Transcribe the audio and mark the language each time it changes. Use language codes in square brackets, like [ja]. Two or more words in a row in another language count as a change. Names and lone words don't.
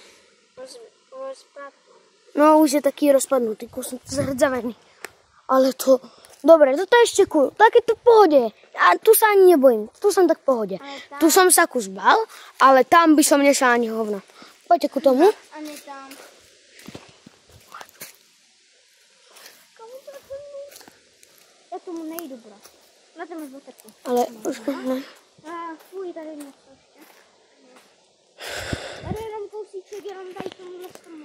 [sk] No už je taký rozpadnutý kus. Zhrdzavený. Ale to... Dobre, toto je ešte cool. Tak je to v pohode. A tu sa ani nebojím. Tu som tak v pohode. Tu som sa kus bál, ale tam by som nešla ani hovno. Poďte ku tomu. [cs] A ne tam. Já tomu nejdu, bro. [sk] Na tom už baterku. [cs] Ale už ne. Fuj, tady něco ještě. Tady jenom kousíček, jenom tady tomu stranu.